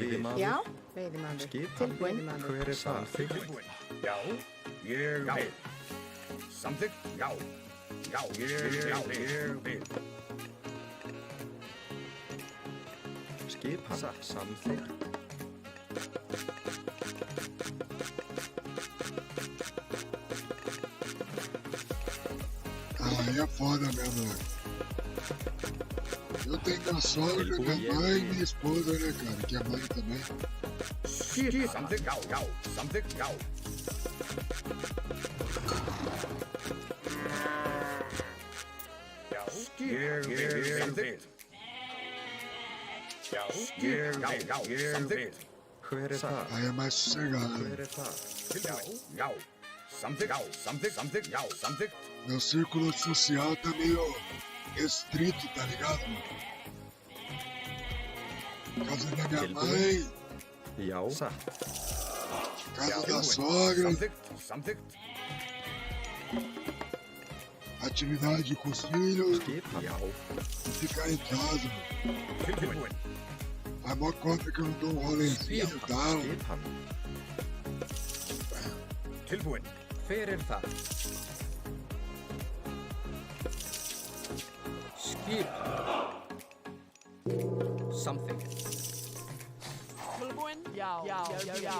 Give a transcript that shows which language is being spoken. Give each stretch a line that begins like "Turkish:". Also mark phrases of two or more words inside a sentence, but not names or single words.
Icelandic: Veiðimaður? Já, veiðimaður. Skipan? Tilbúinn. Hver er það? Tilbúin. Já. Ég vil. Samþykkt. Já. Já. Ég vil. Skipan. Samþykkt.
Portuguese: Aí é foda mesmo, né? Eu tenho a sogra, minha mãe e minha esposa, né, cara? Que é mãe também.
Icelandic: Samþykkt. Já. Samþykkt. Já. Ég vil. Samþykkt. Já. Samþykkt. Hver er það?
Portuguese: Aí é mais sossegado.
Icelandic: Hver er það? Tilbúin. Já. Samþykkt. Já. Samþykkt. Já. Samþykkt.
Portuguese: Meu círculo social tá meio restrito, tá ligado? Casa da minha mãe,
Icelandic: Já. Satt.
Portuguese: casa da sogra,
Icelandic: Samþykkt.
Portuguese: atividade com os filhos,
Icelandic: Skipan. Já.
Portuguese: e ficar em casa.
Icelandic: Tilbúin.
Portuguese: Faz mó conta que eu não dou um rolezinho e tal.
Icelandic: Skipan. Tilbúin. Hver er það? Skipan. Samþykkt. Tilbúin. Já.